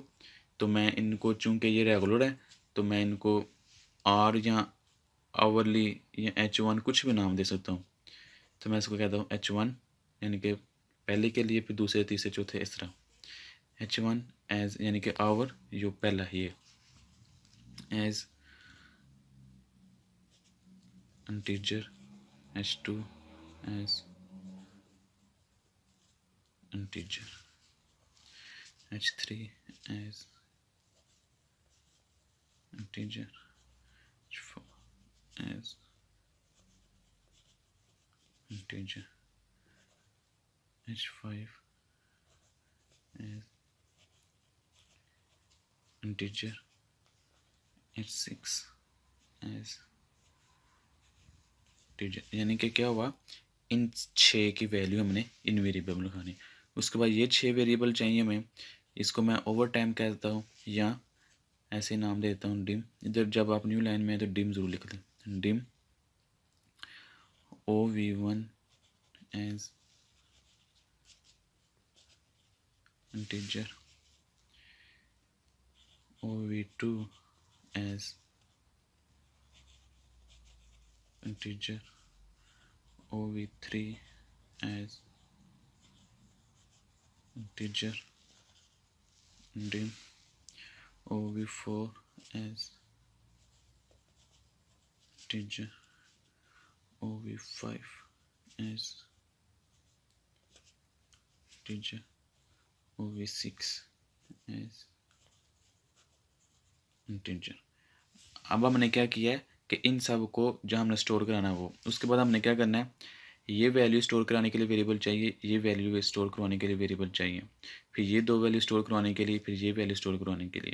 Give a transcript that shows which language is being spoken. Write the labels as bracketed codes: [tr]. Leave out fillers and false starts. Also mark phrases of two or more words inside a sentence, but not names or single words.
[hi] तो मैं इनको चूँकि ये रेगुलर है तो मैं इनको आर या आवरली या H1 कुछ भी नाम दे सकता हूँ। तो मैं इसको कहता हूँ H1 यानी कि पहले के लिए, फिर दूसरे तीसरे चौथे इस तरह। H1 एज यानी कि आवर जो पहला ही है एज [en] integer, h2 as integer, h3 as integer, h4 as integer, h5 as integer, h6 as integer। [hi] यानी कि क्या हुआ, इन 6 की वैल्यू हमने इन वेरिएबल में लिखानी। उसके बाद ये 6 वेरिएबल चाहिए हमें, इसको मैं [en] over time [hi] कह देता हूँ या ऐसे नाम दे देता हूँ डिम। इधर जब आप [en] new line [hi] में है तो डिम ज़रूर लिख दें, [en] dim OV1 as integer, OV2 as integer, OV3 as integer, dim OV4 as integer, OV5 as integer, OV6 as integer। [hi] अब हमने क्या किया है कि इन सब को जहाँ हमने स्टोर कराना है वो, उसके बाद हमने क्या करना है, ये वैल्यू स्टोर कराने के लिए वेरिएबल चाहिए, ये वैल्यू स्टोर करवाने के लिए वेरिएबल चाहिए, फिर ये दो वैल्यू स्टोर करवाने के लिए, फिर ये वैल्यू स्टोर करवाने के लिए।